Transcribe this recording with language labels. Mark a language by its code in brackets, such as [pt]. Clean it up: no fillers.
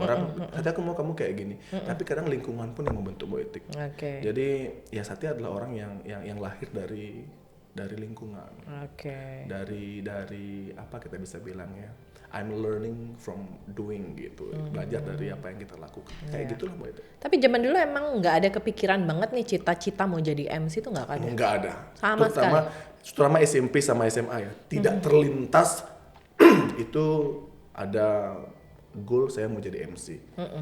[id] Orang Satya aku mau kamu kayak gini. Tapi kadang lingkungan pun yang membentuk Mbak Etik. Jadi ya Satya adalah orang yang lahir dari lingkungan. Dari apa kita bisa bilang ya. [en] I'm learning from doing [id] gitu. Belajar dari apa yang kita lakukan. Kayak gitulah Mbak Etik. Tapi zaman dulu emang nggak ada kepikiran banget nih cita-cita mau jadi MC itu nggak ada? Nggak ada. Sama sekali. Terutama SMP sama SMA ya. Tidak terlintas itu ada goal saya mau jadi MC.